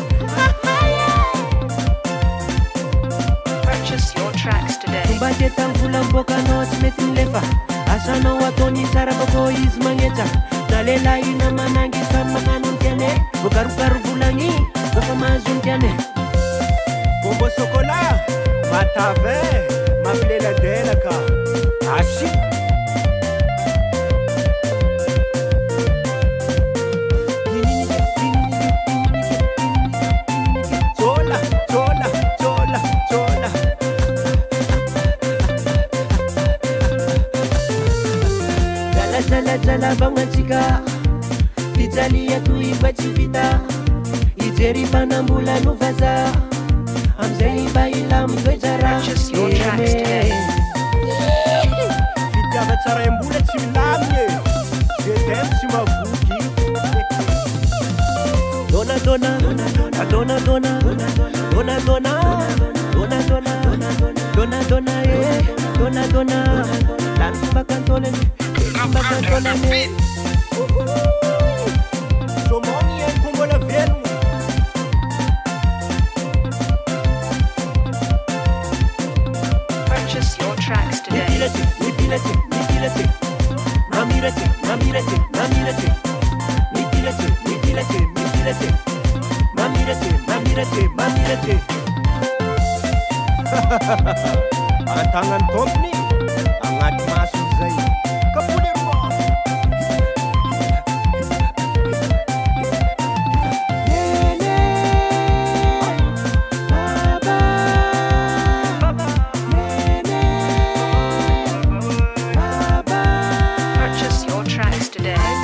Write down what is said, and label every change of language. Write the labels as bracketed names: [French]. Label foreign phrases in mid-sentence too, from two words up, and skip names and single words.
[Malagasy] fomba tetany vola miboakanao tsy mety milefa asanao ataony tsara bako izy magnetsa na lehilahy na manangy samy magnano ny tiane voakarokaro volagny kofa mahazo ny tiane bombo chocolat matavin mampileladelaka asi Zola, Zola, Zola, Zola. Zala bangatsika fijalia toiva tsy vita ijery mpanambola no vaza amizay mba ilamo toejara Fitiava tsara ambola tsy milaminy [French] je t'aime [Malagasy] tsy mavoky dona dona dona dona dona dona dona dona dona dona dona lan bakantolene bakantolene somoni e kombola velogno [English] Purchase your tracks today. [Malagasy] Nipilete, mamirete, mamirete, mamirete, nipilete, mamirete, mamirete, mamirete. Antagnany tompony agnaty maso zay kapolermo [English] Purchase your tracks today.